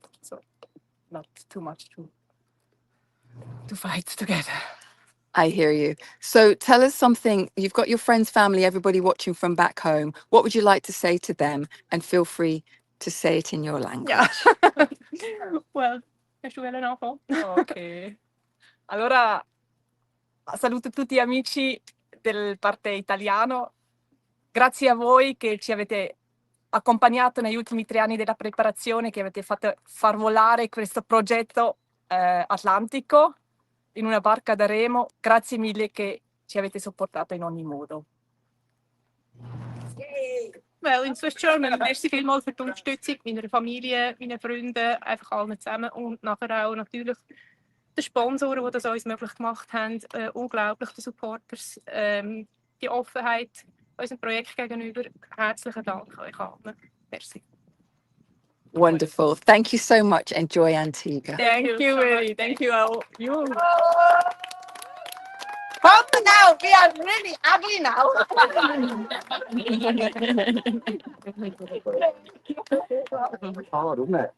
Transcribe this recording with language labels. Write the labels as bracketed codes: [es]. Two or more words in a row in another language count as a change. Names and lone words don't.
[en] So not too much to fight together. I hear you. So tell us something. You've got your friends, family, everybody watching from back home. What would you like to say to them? And feel free to say it in your language. Well, [de] hast du anfangen? Ok. [it] Allora, saluto tutti gli amici del parte italiano. Grazie a voi che ci avete accompagnato negli ultimi 3 anni della preparazione, che avete fatto far volare questo progetto atlantico in una barca da remo. Grazie mille che ci avete sopportato in ogni modo. [en] Well, in [gsw] Swiss German, merci vielmals für die Unterstützung meiner Familie, meinen Freunden, einfach allen zusammen und nachher auch natürlich den Sponsoren, die das uns möglich gemacht haben, unglaublich, den Supporters, die Offenheit unserem Projekt gegenüber. Herzlichen Dank euch allen. Merci. [en] Wonderful. Thank you so much. Enjoy Antigua. Thank you, Willy. Thank you all. You. Come now. We are really ugly now. Hard, isn't it?